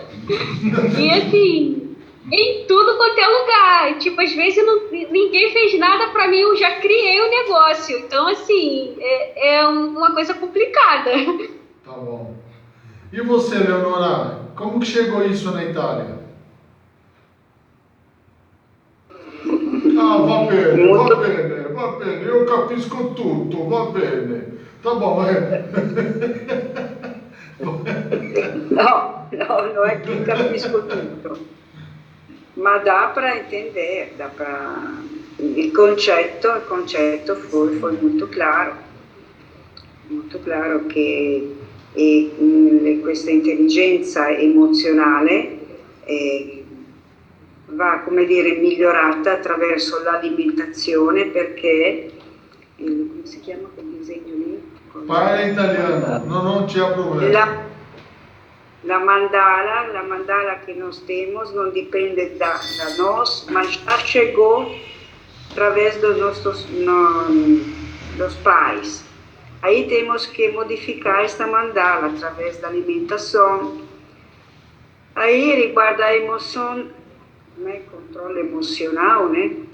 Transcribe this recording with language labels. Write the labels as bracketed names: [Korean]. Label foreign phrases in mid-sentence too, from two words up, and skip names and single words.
[Portuguese] E assim, em tudo quanto é lugar. Tipo, às vezes ninguém fez nada pra mim, eu já criei o negócio. Então, assim, é uma coisa complicada. Tá bom. E você, Leonora, como que chegou isso na Itália? [Italian] Va bene, eu capisco tutto, va bene. [Portuguese] Tá bom, Não é que [Italian] capisco tutto, [Portuguese] ma dá para entender, dá para... [Italian] Il concetto foi molto chiaro che questa intelligenza emozionale va, come dire, migliorata attraverso l'alimentazione, perché come si chiama quel disegno lì? Parla italiano, non c'è problema. [Portuguese] La mandala que nós temos não depende da nós, mas já chegou através dos pais. Aí temos que modificar esta mandala através da alimentação. Aí riguarda a emoção, né, controle emocional, né?